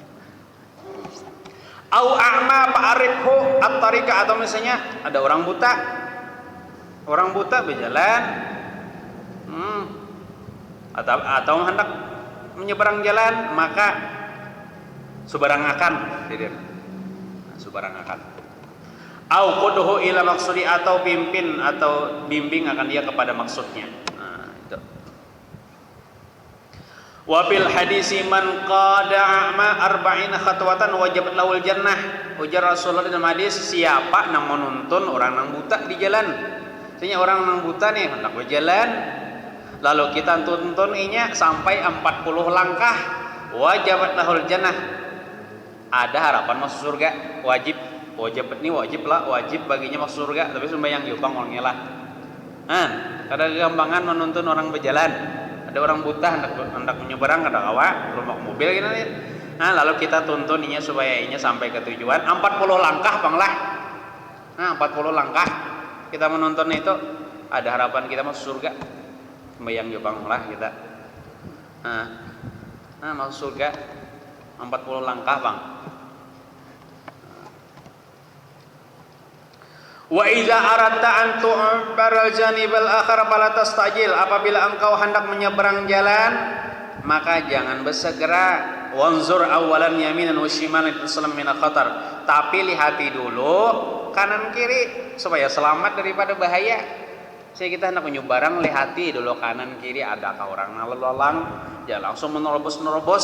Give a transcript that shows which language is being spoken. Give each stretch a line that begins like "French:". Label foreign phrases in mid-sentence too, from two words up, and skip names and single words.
Arabic: أو أعمى فعرفه الطريق,
Indonesian: atau misalnya ada orang buta berjalan, atau hendak menyeberang jalan, maka subarangakan.
Arabic: أو قده إلى مقصده,
Indonesian: atau pimpin atau bimbing akan dia kepada maksudnya. Itu.
Arabic: وفي الحديث من قاد أعمى 40 خطوة وجبت له الجنة.
Indonesian: Ujar Rasulullah dalam hadis, siapa yang menuntun orang yang buta di jalan. Artinya orang yang buta nih hendak berjalan, lalu kita tuntuninya sampai 40 langkah,
Arabic: وجبت له الجنة.
Indonesian: Ada harapan masuk surga, wajib baginya masuk surga, tapi sembahyang yukang orangnya lah. Ada gampangan menuntun orang berjalan. Ada orang buta hendak menyeberang ada kawa rumah mobil gitu. Lalu kita tuntun inya supaya inya sampai ke tujuan 40 langkah banglah. 40 langkah kita menuntun itu ada harapan kita masuk surga. Sembayang yo banglah kita. Masuk surga 40 langkah bang.
Arabic: وإذا أردت أن تعبر الجانب الآخر فلا تستعجل.
Indonesian: Apabila engkau hendak menyeberang jalan, maka jangan bersegera.
Arabic: وانظر أولا يمينا وشمالا تسلم من الخطر.
Indonesian: Tapi lihati dulu kanan kiri supaya selamat daripada bahaya. Saya kita hendak menyeberang, lihati dulu kanan kiri adakah orang lalang, jangan langsung menerobos.